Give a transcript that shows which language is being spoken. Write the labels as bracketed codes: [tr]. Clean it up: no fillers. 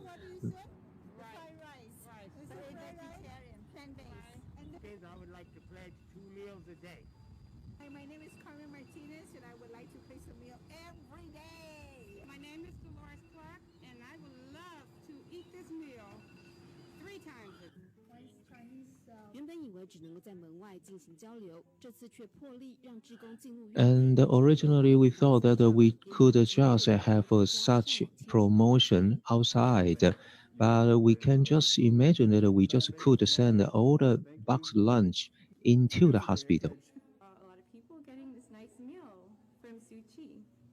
[en] I would like to pledge 2 meals a day. Hi, my name is Carmen Martinez, and I would like to place a meal every day. My name is Dolores Clark, and I would love to eat this meal 3 times a day. [zh] 原本以为只能够在门外进行交流，这次却破例让志工进入。 [en] And originally we thought that we could just have such promotion outside, but we can just imagine that we just could send all the box lunch into the hospital. A lot of people getting this nice meal from Suu Kyi.